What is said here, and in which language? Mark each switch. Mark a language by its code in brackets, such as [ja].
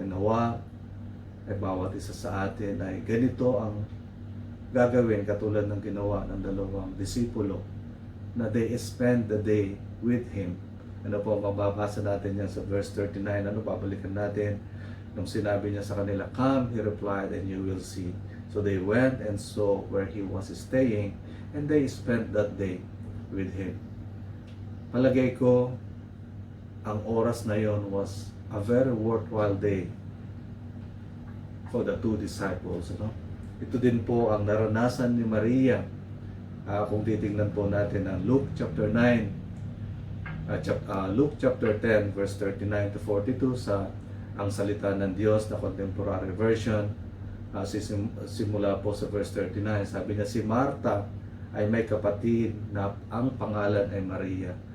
[tl] And nawa ay bawat isa sa atin ay ganito ang gagawin katulad ng ginawa ng dalawang disipulo na [en] they spend the day with Him. [tl] Ano po ang mababasa natin yan sa verse 39? Ano, babalikan natin nung sinabi niya sa kanila, [en] "Come," he replied, "and you will see." So they went and saw where He was staying, and they spent that day with Him. [tl] Palagay ko, ang oras na yon [en] was a very worthwhile day for the two disciples. [tl] No? Ito din po ang naranasan ni Maria. Kung titingnan po natin ang Luke chapter 9, Luke chapter 10 verse 39 to 42 sa ang salita ng Diyos na contemporary version. Simula po sa verse 39, sabi niya, si Marta ay may kapatid na ang pangalan ay Maria.